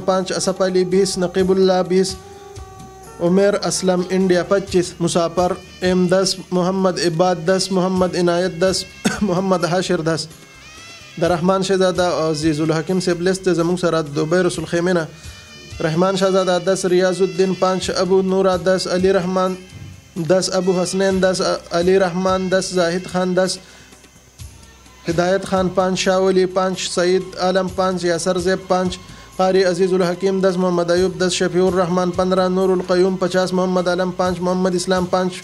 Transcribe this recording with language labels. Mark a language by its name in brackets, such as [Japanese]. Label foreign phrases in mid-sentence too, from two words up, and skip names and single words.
[Pashto] 5 اسف علی 20 نقیب الله 20 عمر اسلم انڈیا 25 مسافر ام 10 محمد عباد 10 محمد عنایت 10 محمد حاشر 10 د رحمان شهزاده عزیز الحکیم سے بلست زمون سره دوبۍ رسول خیمه نه رحمان شهزاده 10 ریاض الدین 5 ابو نورا 10 علی رحمان 10 ابو حسنین 10 علی رحمان 10 زاہد خان 10 ہدایت خان 5 شاہ ولی 5 سعید عالم 5 یاسر زیب 5 قاری عزیز الحکیم 10 محمد ایوب 10 شفیع الرحمان 15 نور القیوم 50 محمد علم 5 محمد اسلام 5